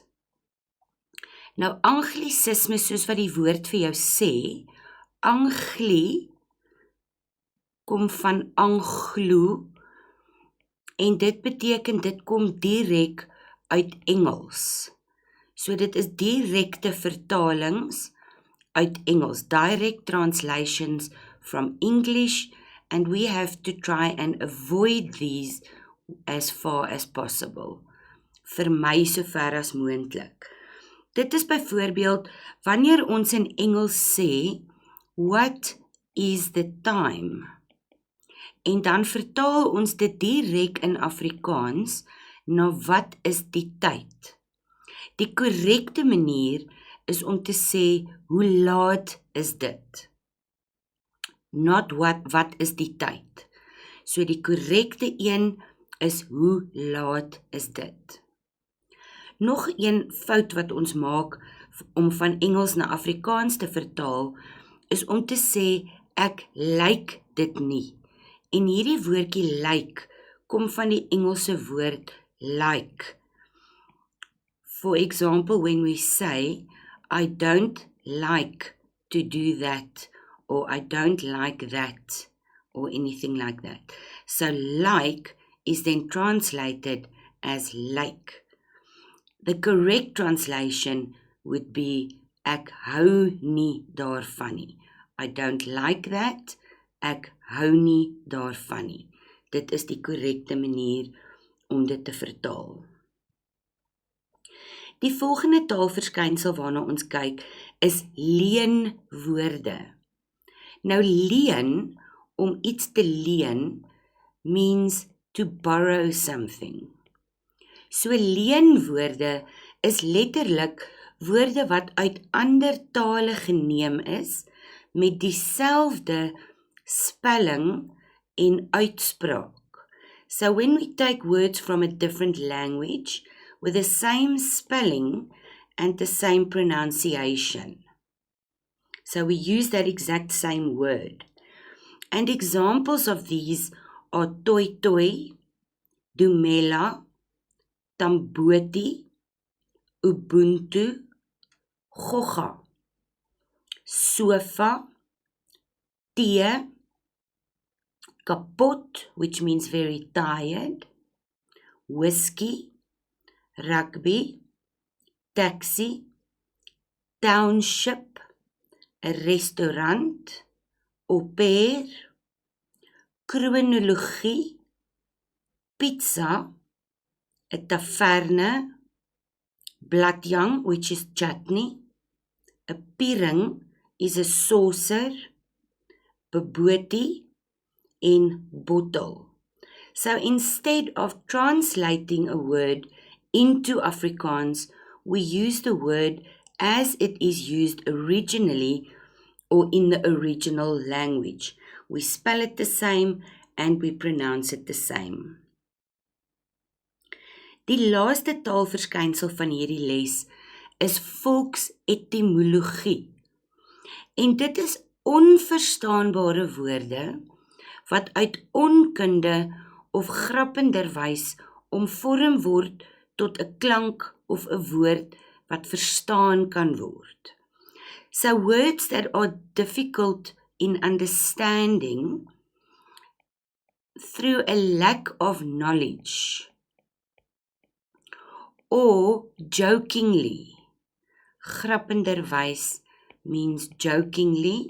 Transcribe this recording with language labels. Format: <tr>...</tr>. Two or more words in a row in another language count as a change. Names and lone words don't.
<af>Nou anglisismes, soos wat die woord vir jou sê, angli kom van anglo en dit beteken dit kom direk uit Engels. So dit is direkte vertalings uit Engels,</af> <en>direct translations from English, and we have to try and avoid these as far as possible.</en> <af>Vermy so ver as moontlik. Dit is byvoorbeeld wanneer ons in Engels sê,</af> <en>what is the time?</en> <af>En dan vertaal ons dit direk in Afrikaans na wat is die tyd? Die korrekte manier is om te sê, hoe laat is dit? Not wat is die tyd? So die korrekte een is, hoe laat is dit? Nog een fout wat ons maak om van Engels na Afrikaans te vertaal, is om te sê, ek lyk dit nie. En hierdie woordjie like kom van die Engelse woord like.</af> <en>For example, when we say, I don't like to do that, or I don't like that, or anything like that. So like is then translated as like. The correct translation would be,</en> <af>ek hou nie daarvan nie.</af> <en>I don't like that,</en> <af>ek hou nie daarvan nie. Dit is die korrekte manier om dit te vertaal. Die volgende taalverskynsel waarna ons kyk, is leenwoorde. Nou leen, om iets te leen,</af> <en>means to borrow something.</en> <af>So leenwoorde is letterlik woorde wat uit ander tale geneem is, met dieselfde spelling en uitspraak.</af> <en>So when we take words from a different language with the same spelling and the same pronunciation. So we use that exact same word. And examples of these are toi toi, dumela, tamboti, ubuntu, gogga, sofa, tee, kapot, which means very tired, whiskey, rugby, taxi, township,</en> <af>'n restaurant,</af> <en>au pair, kronologie, pizza,</en> <af>'n taverne,</af> <en>bladjang, which is chutney,</en> <af>'n piering is 'n</af> <en>saucer, boboti en bottle. So instead of translating a word into Afrikaans, we use the word as it is used originally or in the original language. We spell it the same and we pronounce it the same.</en> <af>Die laaste taalverskynsel van hierdie les is volksetimologie. En dit is onverstaanbare woorde wat uit onkunde of grappenderwys omvorm word tot 'n klank of 'n woord wat verstaan kan word.</af> <en>So words that are difficult in understanding through a lack of knowledge, or jokingly. Grappenderwys means jokingly.</en>